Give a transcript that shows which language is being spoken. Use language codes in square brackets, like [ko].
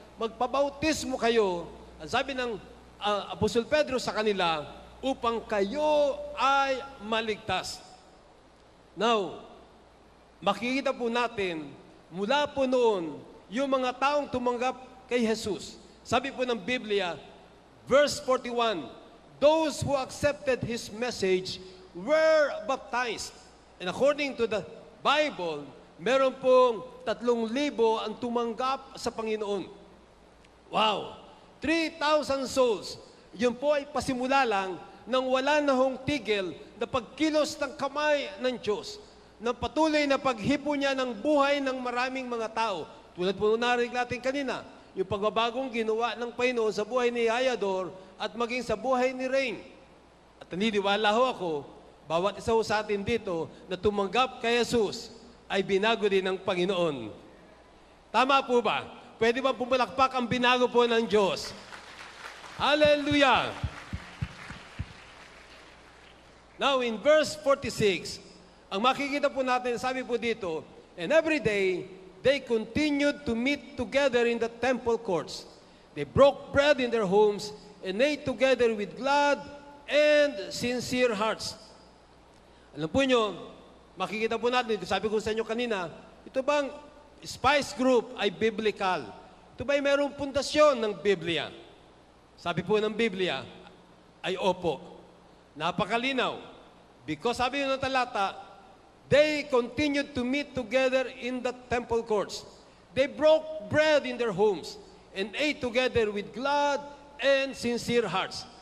[tl] Magpabautismo kayo. Ang sabi ng Apostol Pedro sa kanila, upang kayo ay maligtas. Now, makikita po natin, mula po noon, yung mga taong tumanggap kay Jesus. Sabi po ng Biblia, [en] verse 41, those who accepted His message were baptized. And according to the Bible, [tl] meron pong 3,000 ang tumanggap sa Panginoon. Wow! [en] 3,000 souls. [tl] Yun po ay pasimula lang nang wala na hong tigil na pagkilos ng kamay ng Diyos, na patuloy na paghipo niya ng buhay ng maraming mga tao. Tulad po narinig natin kanina, yung pagbabagong ginawa ng Panginoon sa buhay ni Ayador at maging sa buhay ni Rain. At naniniwala ho ako, bawat isa ho sa atin dito na tumanggap kay Jesus ay binago din ng Panginoon. Tama po ba? Pwede ba pumalakpak ang binago po ng Diyos? Hallelujah! [en] Now, in verse 46, [tl] ang makikita po natin, sabi po dito, [en] and every day, they continued to meet together in the temple courts. They broke bread in their homes and ate together with glad and sincere hearts. [tl] Alam po nyo, makikita po natin, sabi ko sa inyo kanina, ito bang spice group ay biblical? Ito ba'y mayroong pundasyon ng Biblia? Sabi po ng Biblia, ay opo. Napakalinaw. [en] Because [tl] sabi ng talata, [en] they continued to meet together in the temple courts. They broke bread in their homes and ate together with glad and sincere hearts.